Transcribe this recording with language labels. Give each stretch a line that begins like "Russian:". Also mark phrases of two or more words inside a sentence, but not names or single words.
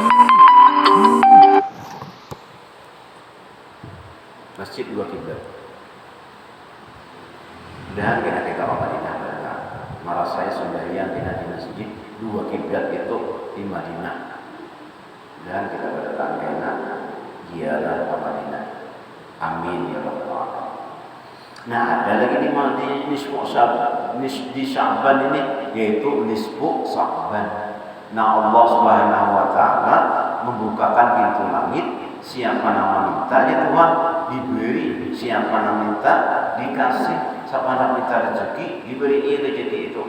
Indonesian: Masjid 2 kiblat. Dan kita ke Madinah merasa sembahyang di masjid 2 kiblat itu di Madinah. Dan kita berdatang karena ziarah ke Madinah.
Arabic: Amin ya rabbal alamin.
Indonesian: Nah, ada lagi di Sya'ban ini yaitu
Arabic: nisfu Sya'ban.
Indonesian: Nah,
Arabic: Allah Subhanahu wa taala
Indonesian: membukakan pintu langit, siapa nama minta ya Tuhan diberi, siapa nama minta dikasih, siapa nama minta rezeki diberi rezeki itu.